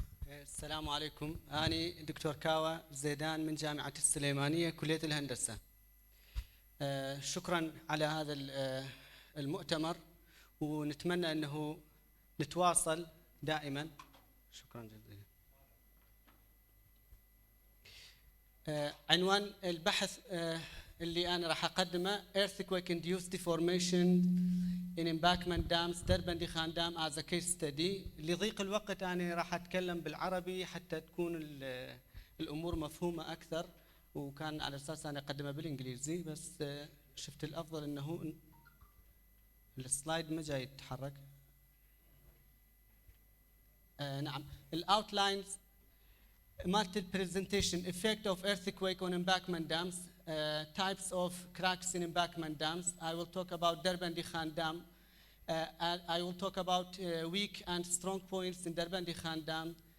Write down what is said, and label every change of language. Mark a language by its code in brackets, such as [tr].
[ar] السلام عليكم، أنا دكتور كاوا زيدان من جامعة السليمانية كلية الهندسة. شكرا على هذا المؤتمر، ونتمنى أنه نتواصل دائما. شكرا جزيلا. عنوان البحث اللي أنا راح أقدمه [en] Earthquake Induced Deformation in Embankment Dams دربندخان dam as a case study. [ar] لضيق الوقت أنا راح أتكلم بالعربي حتى تكون الأمور مفهومة أكثر، وكان على أساس أنا أقدمه بالإنجليزي، بس شفت الأفضل أنه السلايد ما جاي يتحرك. نعم، الأوتلاينز مالت البرزنتيشن [en] effect of earthquake on embankment dams, types of cracks in embankment dams. I will talk about Derbandi-Khan Dam. I will talk about weak and strong points in Derbandi-Khan Dam.